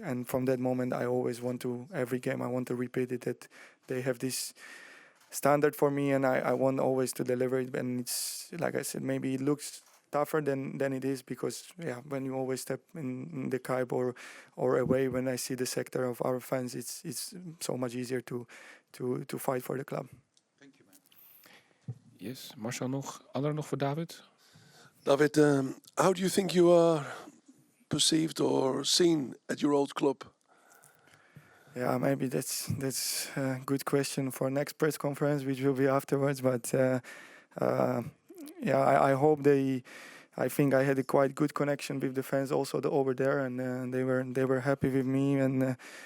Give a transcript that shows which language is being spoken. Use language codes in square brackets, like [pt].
[en] And from that moment, I always want to, every game I want to repeat it, that they have this standard for me, and I want always to deliver it. And it's like I said, maybe it looks tougher than it is, because when you always step in the Kuip or away, when I see the sector of our fans, it's so much easier to fight for the club. Thank you, man. [nl] Yes, Marcel anderen nog voor David? [en] David, how do you think you are perceived or seen at your old club? Yeah, maybe that's a good question for next press conference, which will be afterwards. But I hope I think I had a quite good connection with the fans also over there, and they were happy with me, and